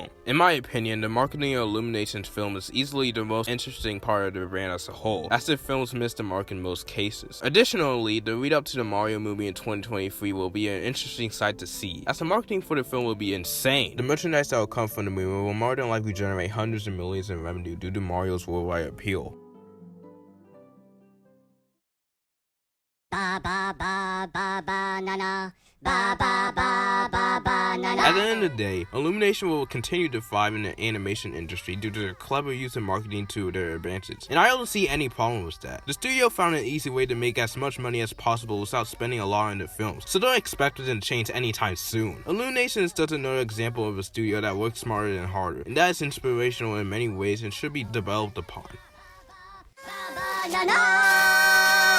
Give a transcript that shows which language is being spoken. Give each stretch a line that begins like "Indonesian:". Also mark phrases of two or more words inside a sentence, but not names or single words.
English: In my opinion, the marketing of Illumination's film is easily the most interesting part of the brand as a whole, as their films miss the mark in most cases. Additionally, the lead up to the Mario movie in 2023 will be an interesting sight to see, as the marketing for the film will be insane. The merchandise that will come from the movie will more than likely generate hundreds of millions in revenue due to Mario's worldwide appeal. Ba ba ba ba ba na na. Ba ba ba ba ba na na. At the end of the day, Illumination will continue to thrive in the animation industry due to their clever use of marketing to their advantage, and I don't see any problem with that. The studio found an easy way to make as much money as possible without spending a lot on their films, so don't expect it to change anytime soon. Illumination is just another example of a studio that works smarter and harder, and that is inspirational in many ways and should be developed upon. Ba ba na na.